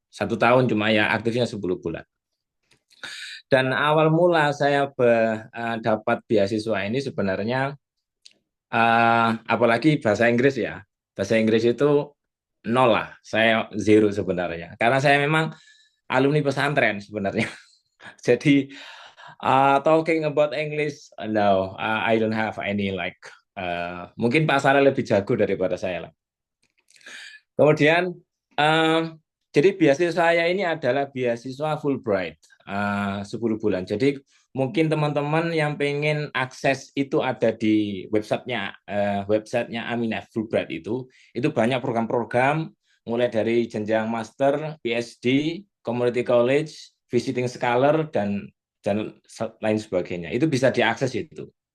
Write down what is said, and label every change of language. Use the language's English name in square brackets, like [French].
[Indonesian] 1 tahun cuma ya aktifnya 10 bulan. Dan awal mula saya dapat beasiswa ini sebenarnya apalagi bahasa Inggris ya. Bahasa Inggris itu nol lah, saya zero sebenarnya. Karena saya memang alumni pesantren sebenarnya. [English] Jadi talking about English, no, I don't have any like. [Indonesian] Mungkin Pak Sarah lebih jago daripada saya lah. Kemudian, jadi beasiswa saya ini adalah beasiswa Fulbright, 10 bulan. Jadi mungkin teman-teman yang pengen akses itu ada di websitenya Aminah Fulbright itu banyak program-program mulai dari jenjang master, PhD, community college, visiting scholar dan lain sebagainya. Itu bisa diakses itu.